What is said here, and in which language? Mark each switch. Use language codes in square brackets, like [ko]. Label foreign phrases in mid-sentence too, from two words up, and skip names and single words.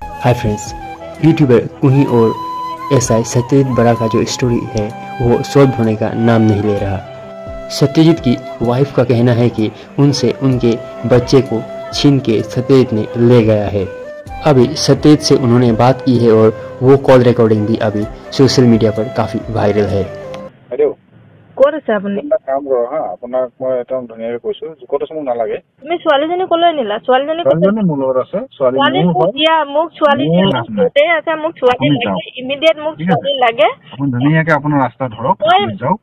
[en] hi friends, [hi] यूट्यूबर कुही और एसआई सत्यजीत बड़ा का जो स्टोरी है वो सॉल्व होने का नाम नहीं ले रहा। सत्यजीत की वाइफ का कहना है कि उनसे उनके बच्चे को छीन के सत्यजीत ने ले गया है। अभी सत्यजीत से उन्होंने बात की है और वो कॉल रिकॉर्डिंग भी अभी [en] social media [hi] पर काफी वायरल है। [as] ক'ত আছে আপুনি? কাম কৰ হা, আপোনাক মই একদম ধুনীয়াকৈ কৈছো, ক'ত আছে মোক নালাগে। তুমি ছোৱালীজনী ক'লৈ নিলা? ছোৱালীজনী মোৰ লগত আছে। ছোৱালী মোক ছোৱালী গোটে আছে, মোক ছোৱালী লাগে, ইমিডিয়েট মোক ছোৱালী লাগে। আপুনি ধুনীয়াকৈ আপোনাৰ ৰাস্তা ধৰক, যাওক।